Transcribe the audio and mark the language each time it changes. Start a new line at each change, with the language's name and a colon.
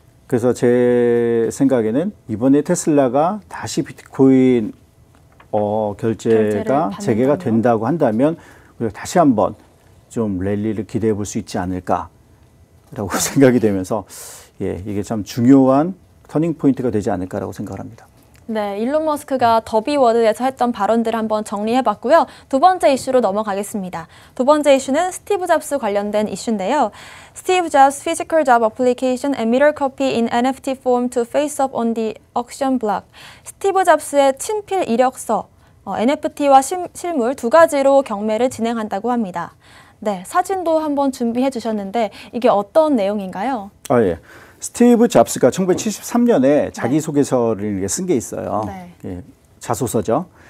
Korean: 그래서 제 생각에는 이번에 테슬라가 다시 비트코인 결제가 재개가 된다고 한다면 우리가 다시 한번 좀 랠리를 기대해 볼 수 있지 않을까라고 생각이 되면서 이게 참 중요한 터닝 포인트가 되지 않을까라고 생각합니다. 네, 일론 머스크가 더비워드에서 했던 발언들을 한번 정리해봤고요. 두 번째 이슈로 넘어가겠습니다. 두 번째 이슈는 스티브 잡스 관련된 이슈인데요.
English: Steve Jobs' physical job application and meter copy in NFT form to face up on the auction block.
Korean: 스티브 잡스의 친필 이력서, NFT와 실물 두 가지로 경매를 진행한다고 합니다. 네, 사진도 한번 준비해 주셨는데 이게 어떤 내용인가요? 예. 스티브 잡스가 1973년에 자기소개서를 쓴 게 있어요. 자소서죠.